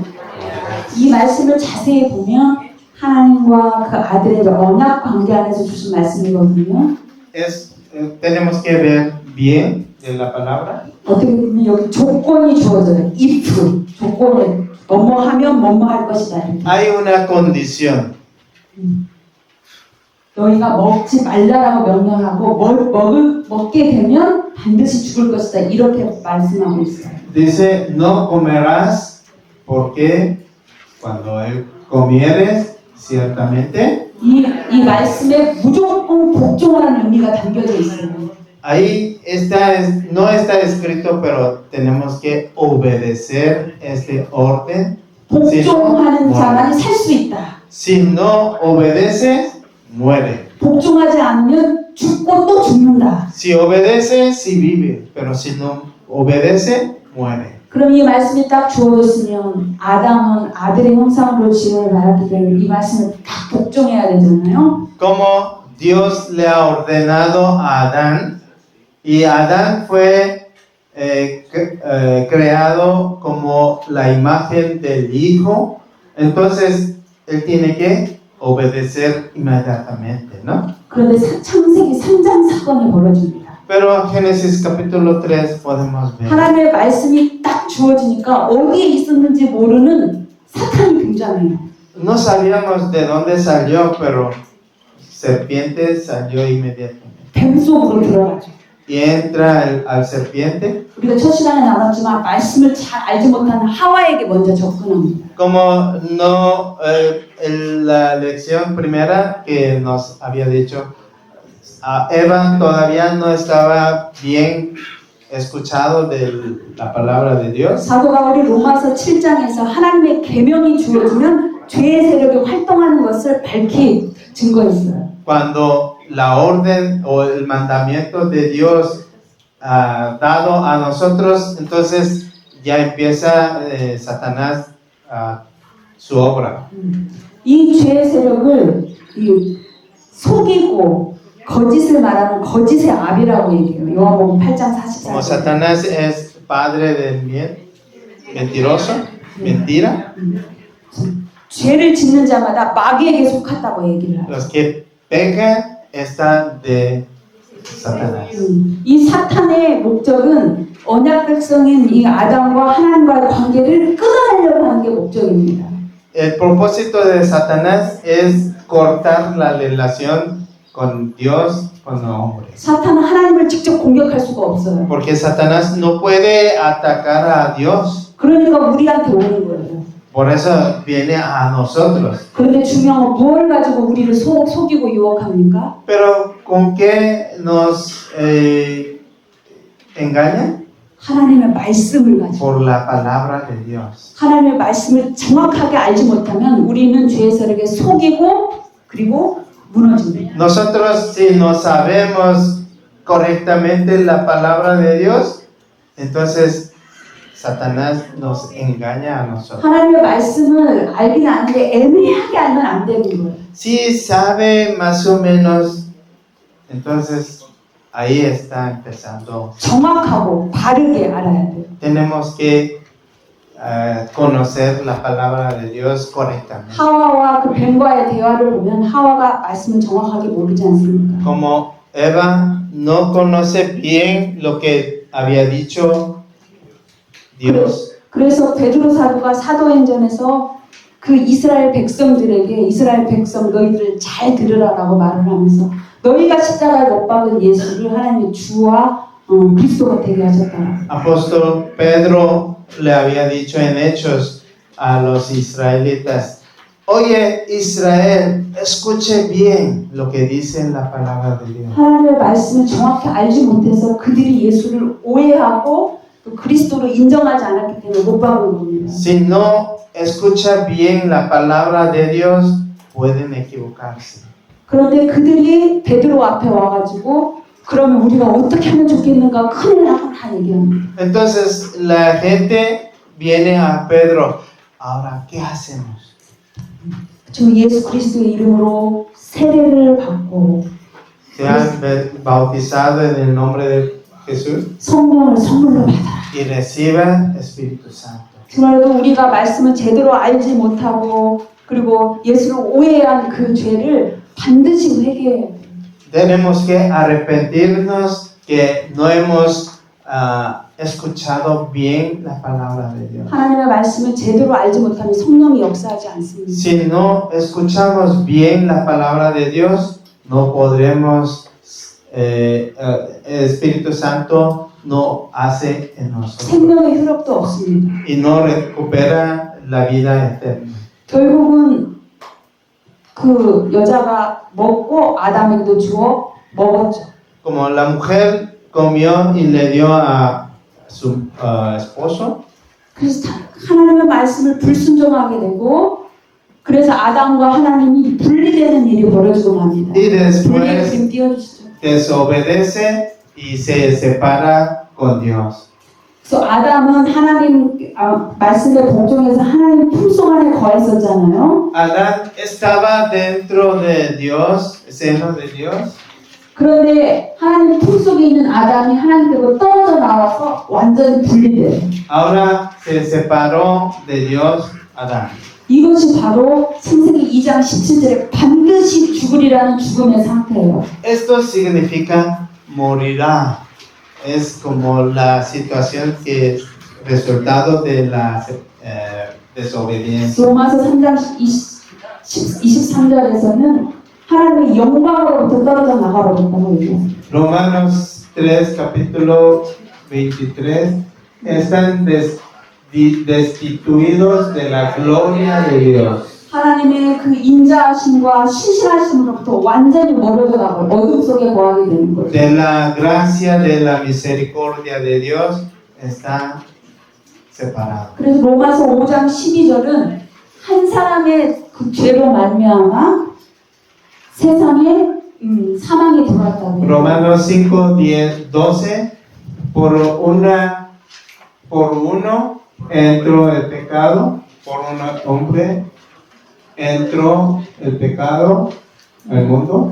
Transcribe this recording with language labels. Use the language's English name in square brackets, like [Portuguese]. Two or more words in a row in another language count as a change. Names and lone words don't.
[Korean] 이 말씀을 자세히 보면 하나님과 그 아들의 언약 관계 안에서 주신 말씀이거든요. [Spanish] Tenemos que ver bien de la palabra. [Korean] 어떻게 보면 여기 조건이 주어져요. if 조건을 뭐뭐 하면 뭐뭐 할 것이다. 이렇게. [Spanish] Hay una condición. [Korean] 너희가 먹지 말라라고 명령하고 먹게 되면 반드시 죽을 것이다. 이렇게 말씀하고 있어요. [Spanish] Dice, no comerás porque cuando él comieres, ciertamente. [Korean] 이 말씀에 무조건 복종하라는 의미가 담겨져 있어요. [Spanish] Ahí no está escrito, pero tenemos que obedecer este orden. [Korean] 복종하는 자만이 살 수 있다. [Spanish] Si no obedeces, muere. [Korean] 복종하지 않으면 죽고 또 죽는다. [Spanish] Si obedece, si vive, pero si no obedece, muere. [Korean] 그럼 이 말씀이 딱 주어졌으면 아담은 아들의 형상으로 지음을 받았기 때문에 이 말씀을 딱 복종해야 되잖아요. [Spanish] Como Dios le ha ordenado a Adán, y Adán fue creado como la imagen del Hijo, entonces él tiene que obedecer inmediatamente, ¿no? [Korean] 그런데 창세기 3장 사건이 벌어집니다. [Spanish] Pero en Génesis capítulo 3 podemos ver [Korean] 하나님의 말씀이 딱 주어지니까 어디에 있었는지 모르는 사탄이 등장해요. [Spanish] no sabíamos de dónde salió, pero serpiente salió inmediatamente. [Korean] 뱀 속으로 들어가죠. [Spanish] Y entra al serpiente. [Korean] 우리가 첫 시간에 나눴지만 말씀을 잘 알지 못하는 하와에게 먼저 접근합니다. [Spanish] Como no, en la lección primera que nos había dicho, Eva todavía no estaba bien escuchado de la palabra de Dios. [Korean] 사도 바울이 로마서 7장에서 하나님의 계명이 주어지면 죄의 세력이 활동하는 것을 밝히 증거했어요. [Spanish] Cuando la orden o el mandamiento de Dios dado a nosotros, entonces ya empieza Satanás su obra. [Korean] 이 죄의 세력을 속이고 거짓을 말하는 거짓의 아비라고 얘기해요. 요한복음 8장 Como 44절. [Spanish] Satanás es padre del mentiroso, mentira, [Korean] 죄를 짓는 자마다 마귀에게 속한다고 얘기를 해요. [Spanish] los que pecan están de Satanás. [Korean] 이 사탄의 목적은 언약 백성인 이 아담과 하나님과의 관계를 끊어내려고 하는 게 목적입니다. [Spanish] El propósito de Satanás es cortar la relación con Dios, con el hombre. [Korean] 사탄은 하나님을 직접 공격할 수가 없어요. [Spanish] Porque Satanás no puede atacar a Dios. [Korean] 그러니까 우리한테 오는 거예요. [Spanish] Por eso viene a nosotros. [Korean] 그런데 중요한 건 뭘 가지고 우리를 속이고 유혹합니까? [Spanish] Pero ¿con qué nos engañan? [Korean] 하나님의 말씀을 가지고. [Spanish] Por la palabra de Dios. [Korean] 하나님의 말씀을 정확하게 알지 못하면 우리는 죄의 세력에 속이고 그리고 무너집니다. [Spanish] Nosotros si no sabemos correctamente la palabra de Dios, entonces Satanás nos engaña a nosotros. [Korean] 하나님의 말씀을 알긴 아는데 애매하게 알면 안 되는 거예요. [Spanish] Si sabe más o menos, entonces ahí está empezando. [Korean] 정확하고 바르게 알아야 돼요. [Spanish] Tenemos que conocer la palabra de Dios correctamente. [Korean] 하와와 그 뱀과의 대화를 보면 하와가 말씀을 정확하게 모르지 않습니까? [Spanish] Como Eva no conoce bien lo que había dicho Dios. [Korean] 그래서 베드로 사도가 사도행전에서 그 이스라엘 백성들에게 이스라엘 백성 너희들 잘 들으라라고 말을 하면서 너희가 십자가에 못 박은 예수를 하나님의 주와 그리스도가 되게 하셨다. [Spanish] Apóstol Pedro le había dicho en Hechos a los israelitas: Oye Israel, escuche bien lo que dice la palabra de Dios. [Korean] 하나님의 말씀을 정확히 알지 못해서 그들이 예수를 오해하고 또 그리스도로 인정하지 않았기 때문에 못 박은 겁니다. [Spanish] Si no escucha bien la palabra de Dios, pueden equivocarse. [Korean] 그런데 그들이 베드로 앞에 와가지고 그러면 우리가 어떻게 하면 좋겠는가 큰일 나구나 얘기합니다. [Spanish] Entonces la gente viene a Pedro: Ahora, ¿qué hacemos? [Korean] 저 예수 그리스도의 이름으로 세례를 받고 [Spanish] Se han bautizado en el nombre de Jesús [Korean] 성령을 선물로 받아라. [Spanish] y reciban Espíritu Santo. [Korean] 그날도 우리가 말씀을 제대로 알지 못하고 그리고 예수를 오해한 그 죄를 반드시 회개해야 돼요. [Spanish] Tenemos que arrepentirnos que no hemos escuchado bien la palabra de Dios. [Korean] 하나님의 말씀을 제대로 알지 못하면 성령이 역사하지 않습니다. [Spanish] Si no escuchamos bien la palabra de Dios, no podremos, el Espíritu Santo no hace en nosotros [Korean] 생명의 흐름도 없습니다. [Spanish] y no recupera la vida eterna. [Korean] 결국은 그 여자가 먹고 아담에게도 주어 먹었죠. [Spanish] Como la mujer comió y le dio a su esposo, [Korean] 그래서 하나님의 말씀을 불순종하게 되고 그래서 아담과 하나님이 분리되는 일이 벌어지고 맙니다. y 분리의 después 그림 띄워주시죠. [Spanish] desobedece y se separa con Dios. [Korean] 그래서 아담은 하나님 말씀에 복종해서 하나님 품성 안에 거했었잖아요. [Spanish] Adán estaba dentro de Dios, seno de Dios. [Korean] 그런데 하나님 품속에 있는 아담이 하나님께로 떨어져 나와서 완전히 분리돼요. [Spanish] Ahora se separó de Dios Adán. [Korean] 이것이 바로 창세기 2장 17절에 반드시 죽으리라는 죽음의 상태예요. [Spanish] Esto significa morirá. Es como la situación que es resultado de la desobediencia. [Korean] 로마서 3장 23절에서는 하나님의 영광으로부터 떨어져 나가버렸다고 얘기해요. [Spanish] Romanos 3, capítulo 23, están destituidos de la gloria de Dios. [Korean] 하나님의 그 인자하심과 신실하심으로부터 완전히 멀어져 나가고 어둠 속에 거하게 되는 거예요. [Spanish] De la gracia, de la misericordia de Dios, están separados. [Korean] 그래서 로마서 5장 12절은 한 사람의 그 죄로 말미암아 세상에 사망이 들어왔다고 해요. [Spanish] Romanos 5, 10, 12, por uno entró el pecado, por un hombre entró el pecado al mundo.